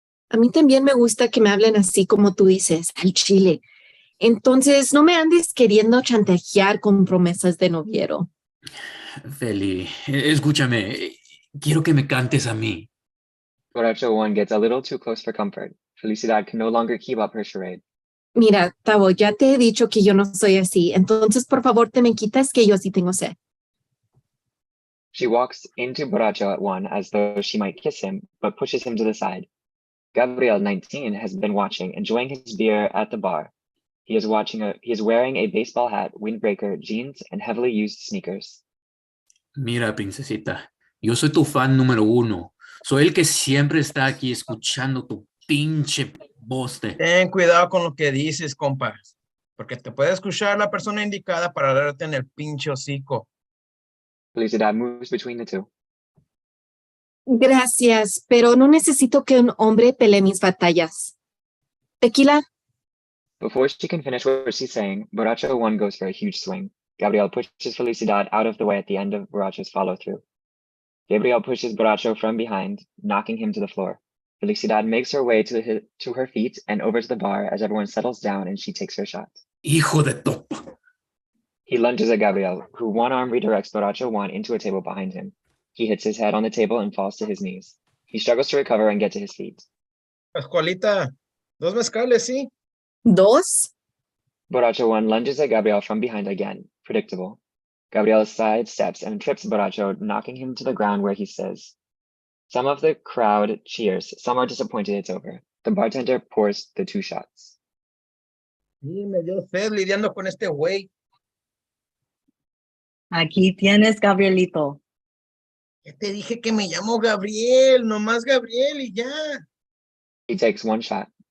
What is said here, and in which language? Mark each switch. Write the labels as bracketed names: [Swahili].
[Spanish] A mí también me gusta que me hablen así como tú dices, al chile. Entonces, no me andes queriendo chantajear con promesas de noviero. Feli, escúchame. Quiero que me cantes a mí. [English] Borracho 1 gets a little too close for comfort. Felicidad can no longer keep up her charade. [Spanish] Mira, Tavo, ya te he dicho que yo no soy así. Entonces, por favor, te me quitas que yo sí tengo sed. [English] She walks into Borracho 1 as though she might kiss him, but pushes him to the side. Gabriel 19 has been watching, enjoying his beer at the bar. He is wearing a baseball hat, windbreaker, jeans, and heavily used sneakers. [Spanish] Mira, princesita, yo soy tu fan número 1. Soy el que siempre está aquí escuchando tu pinche boste. Ten cuidado con lo que dices, compa, porque te puede escuchar la persona indicada para darte en el pinche hocico. [English] Felicidad moves between the two. [Spanish] Gracias, pero no necesito que un hombre pelee mis batallas. Tequila. [English] Before she can finish what she's saying, Borracho 1 goes for a huge swing. Gabriel pushes Felicidad out of the way at the end of Borracho's follow-through. Gabriel pushes Borracho from behind, knocking him to the floor. Felicidad makes her way to her feet and over to the bar as everyone settles down and she takes her shot. [Spanish] Hijo de top. [English] He lunges at Gabriel, who one arm redirects Borracho 1 into a table behind him. He hits his head on the table and falls to his knees. He struggles to recover and get to his feet. [Spanish] Pascualita, 2 mezcales, ¿sí? 2? [English] Borracho 1 lunges at Gabriel from behind again. Predictable. Gabriel sidesteps and trips Borracho, knocking him to the ground where he says. Some of the crowd cheers. Some are disappointed it's over. The bartender pours the 2 shots. [Spanish] Sí, me dio sed lidiando con este güey. Aquí tienes, Gabrielito. Ya te dije que me llamo Gabriel, nomás Gabriel y ya. [English] He takes 1 shot.